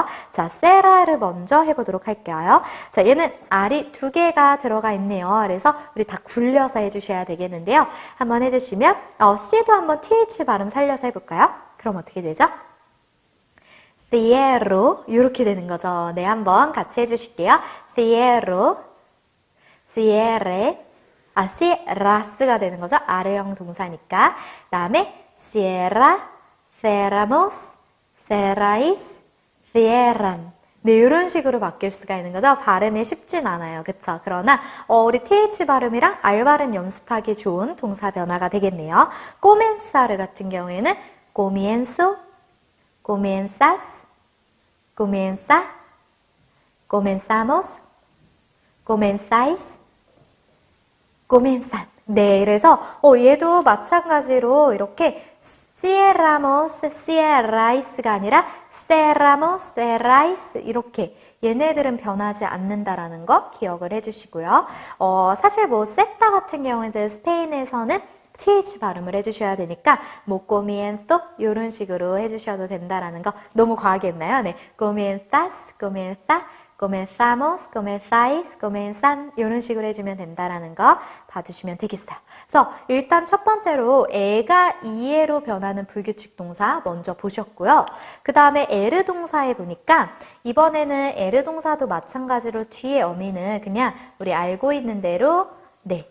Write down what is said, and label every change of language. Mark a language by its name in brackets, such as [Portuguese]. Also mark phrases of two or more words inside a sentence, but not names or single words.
[Korean] 자, 세라를 먼저 해보도록 할까요? 자, 얘는 R이 두 개가 들어가 있네요. 그래서 우리 다 굴려서 해주셔야 되겠는데요. 한번 해주시면 C도 한번 TH 발음 살려서 해볼까요? 그럼 어떻게 되죠? Cierro 이렇게 되는 거죠. 네, 한번 같이 해주실게요. [Spanish] Cierro, cierre, [Korean] cierras가 되는 거죠. 아래형 동사니까. 그 다음에 [Spanish] cierra, cerramos, cerráis, cierran. [Korean] 네, 이런 식으로 바뀔 수가 있는 거죠. 발음이 쉽진 않아요. 그쵸? 그러나 우리 TH 발음이랑 R 발음 연습하기 좋은 동사 변화가 되겠네요. [Spanish] comenzar [Korean] 같은 경우에는 [Spanish] comienzo, comienzas, comienza, comenzamos, comenzáis, comienzan. [Korean] 네, 그래서 얘도 마찬가지로 이렇게 [Spanish] cierramos, cierrais [Korean] 가 아니라 [Spanish] cerramos, cerráis [Korean] 이렇게 얘네들은 변하지 않는다라는 거 기억을 해주시고요. 사실 뭐 세타 같은 경우에는 스페인에서는 TH 발음을 해주셔야 되니까 뭐 comienzo 이런 식으로 해주셔도 된다라는 거 너무 과하게 했나요? 네, [Spanish] comienzas, comienza, comenzamos, comenzáis, comenzan [Korean] 이런 식으로 해주면 된다라는 거 봐주시면 되겠어요. 그래서 일단 첫 번째로 애가 이에로 변하는 불규칙 동사 먼저 보셨고요. 그 다음에 에르 동사에 보니까 이번에는 에르 동사도 마찬가지로 뒤에 어미는 그냥 우리 알고 있는 대로 네.